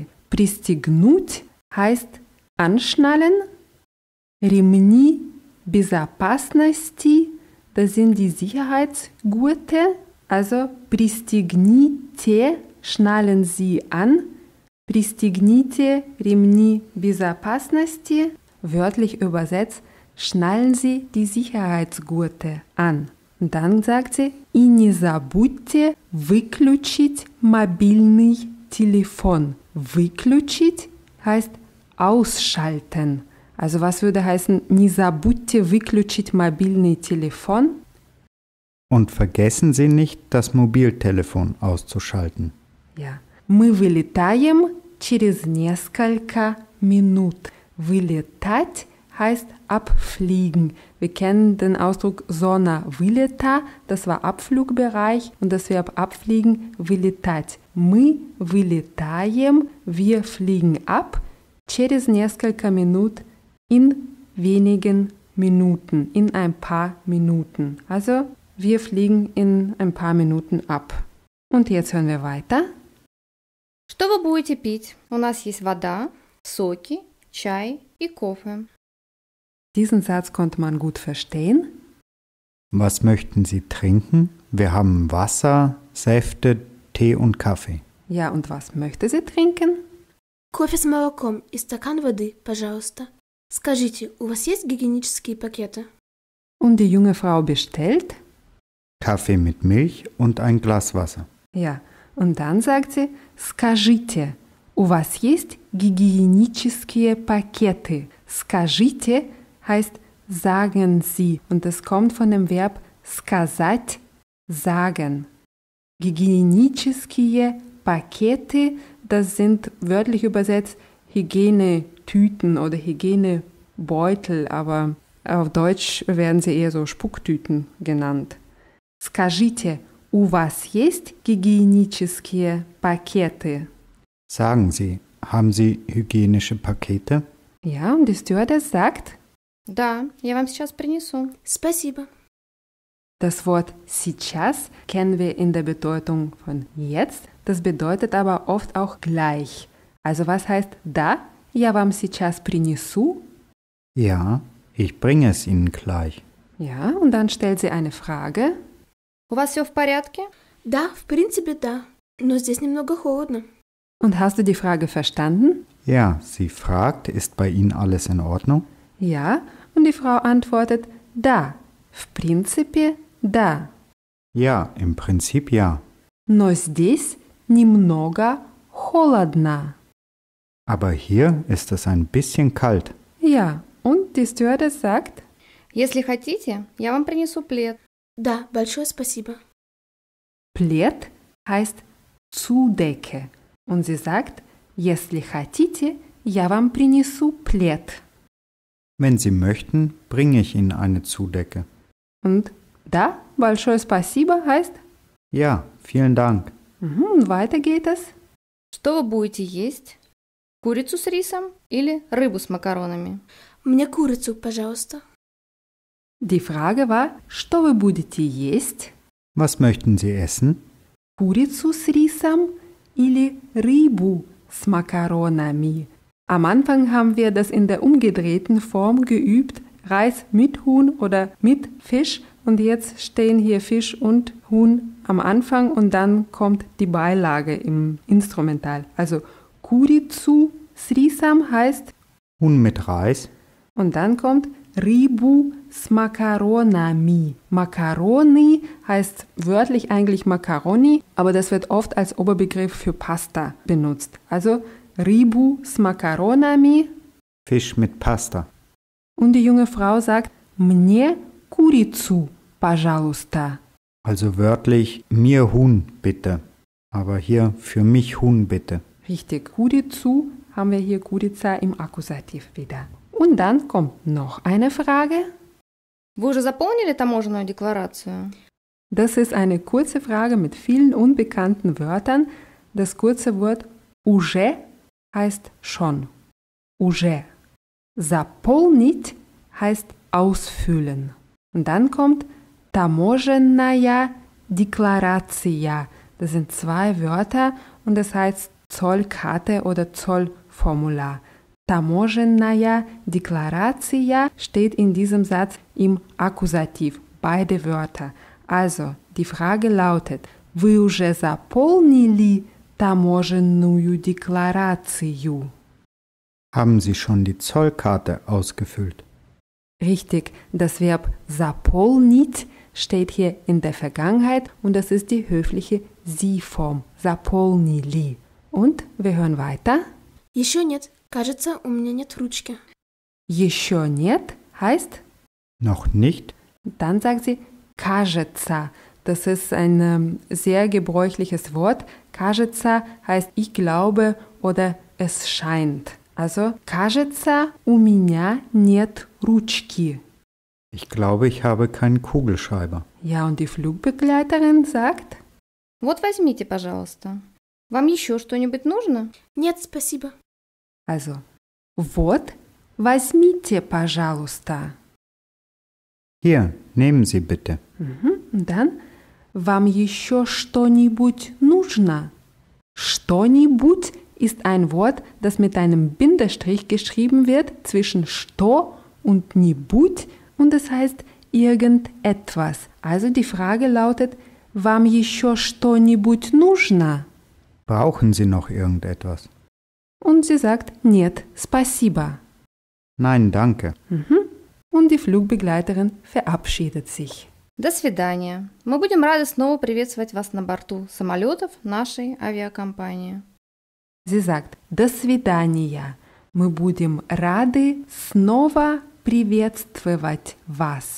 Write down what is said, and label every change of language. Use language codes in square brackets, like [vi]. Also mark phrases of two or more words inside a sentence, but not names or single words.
[de] Пристегнуть heißt anschnallen. [ru] Ремни безопасности, [de] das sind die Sicherheitsgurte. Also пристегните, schnallen Sie an. [ru] Пристегните ремни безопасности. [de] Wörtlich übersetzt, schnallen Sie die Sicherheitsgurte an. Und dann sagt sie, [ru] и не забудьте выключить мобильный телефон. [de] Выключить heißt ausschalten. Also was würde heißen, [ru] не забудьте выключить мобильный телефон? [de] Und vergessen Sie nicht, das Mobiltelefon auszuschalten. Ja. [ru] Мы вылетаем через несколько минут. [de] Вылетать heißt abfliegen. Wir kennen den Ausdruck [ru] зона вылета, [de] das war Abflugbereich und das Verb abfliegen, вылетать. [ru] Мы вылетаем, [de] wir fliegen ab, [ru] через несколько минут, [de] in wenigen Minuten, in ein paar Minuten. Also, wir fliegen in ein paar Minuten ab. Und jetzt hören wir weiter. [ru] Что вы будете пить? У нас есть вода, соки, чай и кофе. [de] Diesen Satz konnte man gut verstehen. Was möchten Sie trinken? Wir haben Wasser, Säfte, Tee und Kaffee. Ja, und was möchte sie trinken? [ru] Кофе с молоком и стакан воды, пожалуйста. Скажите, у вас есть гигиенические пакеты? [de] Und die junge Frau bestellt. Kaffee mit Milch und ein Glas Wasser. Ja, und dann sagt sie, [ru] скажите, у вас есть гигиенические пакеты? [de] Скажите heißt sagen Sie und das kommt von dem Verb сказать, sagen. [ru] Гигиенические пакеты, [de] das sind wörtlich übersetzt Hygienetüten oder Hygienebeutel, aber auf Deutsch werden sie eher so Spucktüten genannt. [ru] Скажите, у вас есть гигиенические пакеты? [de] Sagen Sie, haben Sie hygienische Pakete? Ja, und die Stewardess sagt, [ru] Да, я вам сейчас принесу. Спасибо. [de] das Wort сейчас kennen wir in der Bedeutung von jetzt, das bedeutet aber oft auch gleich. Also was heißt da? [ru] Я вам сейчас принесу? [de] Ja, ich bringe es Ihnen gleich. Ja, und dann stellt sie eine Frage. [ru] У вас все в порядке? Да, в принципе, да. Но здесь немного холодно. [de] Und hast du die Frage verstanden? Ja, sie fragt, ist bei Ihnen alles in Ordnung? Ja, und die Frau antwortet, [ru] да, в принципе, да. [de] Ja, im Prinzip ja. [ru] Но здесь немного холодно. [de] Aber hier ist es ein bisschen kalt. Ja, und die Stewardess sagt, [ru] Если хотите, я вам принесу плед. Да, большое спасибо. [de] Плед heißt Zudecke. Und sie sagt, [ru] если хотите, я вам принесу плед. [de] Wenn Sie möchten, bringe ich Ihnen eine Zudecke. Und da, [ru] большое спасибо heißt, [de] Ja, vielen Dank. und weiter geht es. [ru] Что вы будете есть? Курицу с рисом или рыбу с макаронами? Мне курицу, пожалуйста. [de] Die Frage war, [ru] что вы будете есть? [de] Was möchten Sie essen? [ru] Курицу с рисом или рыбу с макаронами? [de] Am Anfang haben wir das in der umgedrehten Form geübt, Reis mit Huhn oder mit Fisch. Und jetzt stehen hier Fisch und Huhn am Anfang und dann kommt die Beilage im Instrumental. [ru] Also курицу с рисом heißt [de] Huhn mit Reis. und dann kommt [ru] рыбу с макаронами. [de] Macaroni heißt wörtlich eigentlich Macaroni, aber das wird oft als Oberbegriff für Pasta benutzt. [ru] Also рыбу с макаронами. [de] Fisch mit Pasta. Und die junge Frau sagt, [ru] мне курицу, пожалуйста. [de] Also wörtlich, mir Huhn bitte. Aber hier für mich Huhn bitte. Richtig, курицу haben wir hier Kurica im Akkusativ wieder. Und dann kommt noch eine Frage. [ru] Вы уже заполнили таможенную декларацию? [de] Das ist eine kurze Frage mit vielen unbekannten Wörtern. das kurze Wort уже heißt schon. [ru] Уже. Заполнить [de] heißt ausfüllen. Und dann kommt [ru] таможенная декларация. [de] Das sind 2 Wörter und das heißt Zollkarte oder Zollformular. [ru] Таможенная декларация [de] steht in diesem Satz im Akkusativ, beide Wörter. Also, die Frage lautet, [ru] вы уже заполнили таможенную декларацию? [de] Haben Sie schon die Zollkarte ausgefüllt? Richtig, das Verb заполнить steht hier in der Vergangenheit und das ist die höfliche Sie-Form. Заполнили. Und wir hören weiter. [ru] Еще нет. Кажется, у меня нет ручки. Еще нет heißt, [de] Noch nicht? dann sagt sie кажется. Das ist ein sehr gebräuchliches Wort. Кажется heißt ich glaube oder es scheint. Also, [ru] кажется, у меня нет ручки. [de] Ich glaube, ich habe keinen Kugelschreiber. Ja, und die Flugbegleiterin sagt, [ru] Вот возьмите, пожалуйста. Вам еще что-нибудь нужно? Нет, спасибо. also, вот, возьмите, пожалуйста. [de] Hier, nehmen Sie bitte. Und dann, [ru] вам еще что-нибудь нужно? [de] Что-нибудь ist ein Wort, das mit einem Bindestrich geschrieben wird zwischen что und нибудь und es heißt irgendetwas. Also die Frage lautet, [ru] вам еще что-нибудь нужно? [de] Brauchen Sie noch irgendetwas? Und sie sagt, [ru] нет, спасибо. [de] Nein, danke. Und die Flugbegleiterin verabschiedet sich. [ru] До свидания. Мы будем рады снова приветствовать вас на борту самолетов нашей авиакомпании. [de] Sie sagt, [ru] до свидания. Мы будем рады снова приветствовать вас.